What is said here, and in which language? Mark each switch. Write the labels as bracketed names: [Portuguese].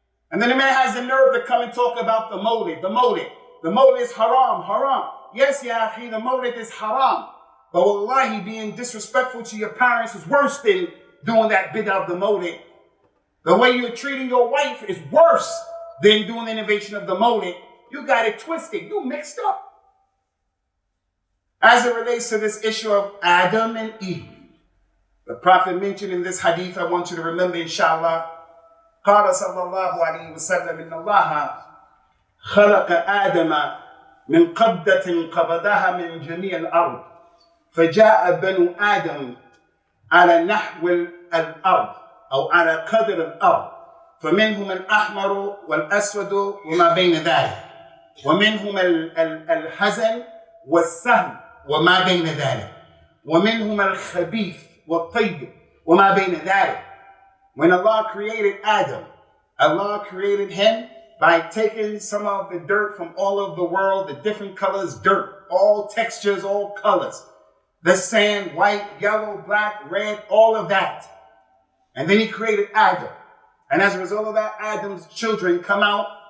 [English] And then the man has the nerve to come and talk about the mawlid. The mawlid is haram. Yes, ya akhi, the mawlid is haram. But wallahi, being disrespectful to your parents is worse than doing that bid'ah of the mawlid. The way you're treating your wife is worse than doing the innovation of the mawlid. You got it twisted. You mixed up. As it relates to this issue of Adam and Eve, the Prophet mentioned in this hadith, I want you to remember, inshallah, [Arabic] قال صلى الله عليه وسلم إن الله خلق آدم من قبضة قبضها من جميع الأرض فجاء بنو آدم على نحو الأرض أو على قدر الأرض فمنهم الأحمر والأسود وما بين ذلك ومنهم الحزن والسهم وما بين ذلك ومنهم الخبيث والطيب وما بين ذلك. [English] When Allah created Adam, Allah created him by taking some of the dirt from all of the world, the different colors, dirt, all textures, all colors. The sand, white, yellow, black, red, all of that. And then he created Adam. And as a result of that, Adam's children come out.